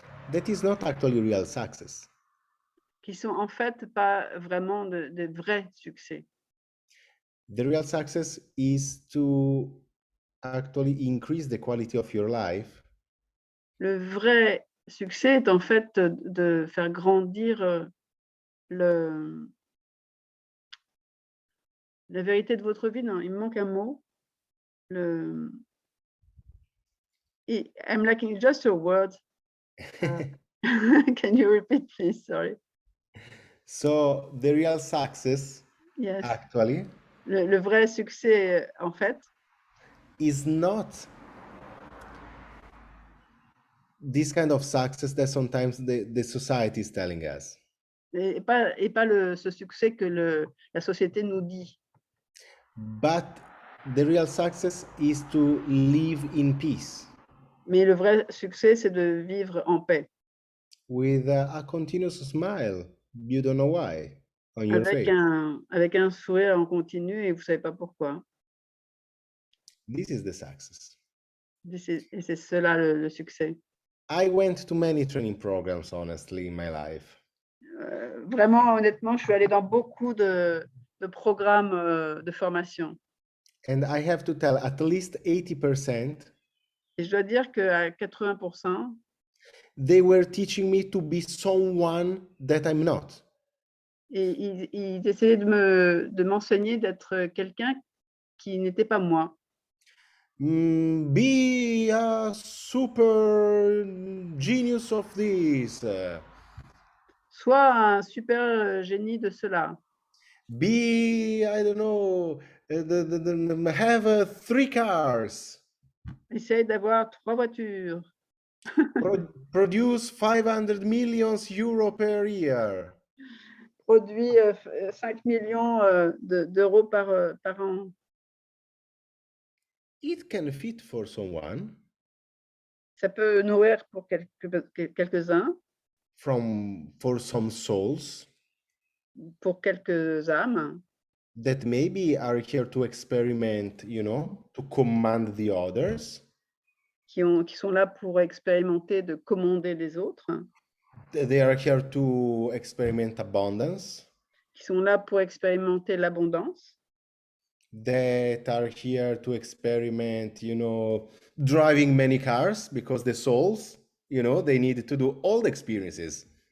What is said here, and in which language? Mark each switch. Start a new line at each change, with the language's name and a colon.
English: That is not actually real success.
French: qui sont en fait pas vraiment de vrais succès.
English: The real success is to actually increase the quality of your life,
French: Le vrai succès est en fait de faire grandir la vérité de votre vie. Non, il me manque un mot.
English: I'm lacking just a word. Can you repeat, please? Sorry. so the real success Yes. actually
French: Le vrai succès, en fait,
English: is not this kind of success that sometimes the society is telling us.
French: et pas ce succès que la société nous dit.
English: But the real success is to live in peace
French: Mais le vrai succès, c'est de vivre en paix,
English: with a continuous smile. You don't know why on your face.
French: avec un sourire en continu et vous ne savez pas pourquoi.
English: This is the success.
French: Et c'est cela le succès.
English: I went to many training programs, honestly, in my life.
French: Vraiment, honnêtement, je suis allée dans beaucoup de programmes de formation.
English: And I have to tell, at least 80%,
French: Et je dois dire qu'à 80%,
English: they were teaching me to be someone that I'm not.
French: et ils essayaient de m'enseigner d'être quelqu'un qui n'était pas moi.
English: Be a super genius of this.
French: Soit un super génie de cela.
English: Be, I don't know, have 3 cars.
French: Essaye d'avoir 3 voitures.
English: Produce 500 million euro per year.
French: Produit 5 millions d'euros par an.
English: It can fit for someone.
French: Ça peut nourrir pour quelques-uns,
English: For some souls
French: pour quelques âmes
English: that maybe are here to experiment, to command the others.
French: qui sont là pour expérimenter de commander les autres,
English: They are here to experiment abundance.
French: qui sont là pour expérimenter l'abondance,
English: That are here to experiment, driving many cars, because the souls, they need to do all the experiences.